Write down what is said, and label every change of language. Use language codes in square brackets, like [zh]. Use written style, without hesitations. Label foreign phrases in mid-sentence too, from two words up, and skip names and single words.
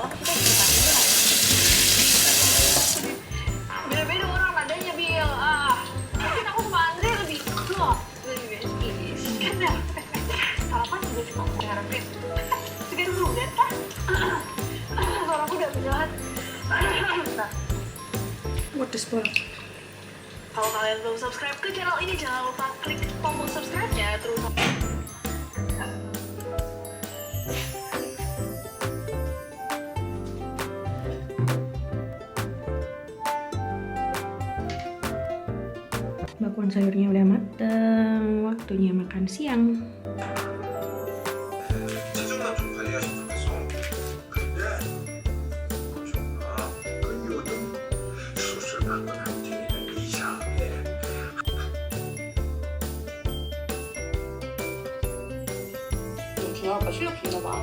[id] Beda-beda orang nadanya Bil. Mungkin aku sama Andre lebih loh, lebih basic. Kan ya? Sarapan juga cuma mengharapin. Segar dulu deh, Pak. Suaraku udah berat. Nah, [en] What the spoil? [id] kalau kalian belum subscribe ke channel ini, jangan lupa klik tombol subscribe-nya terus. Bakwan sayurnya udah mateng, waktunya makan siang. [ko] 체중만 좀 관리하시면 좋겠어. 근데 엄청나. 근육은 수술받고 난 뒤에는 이상해. 준아 아빠 실력 좋나 봐.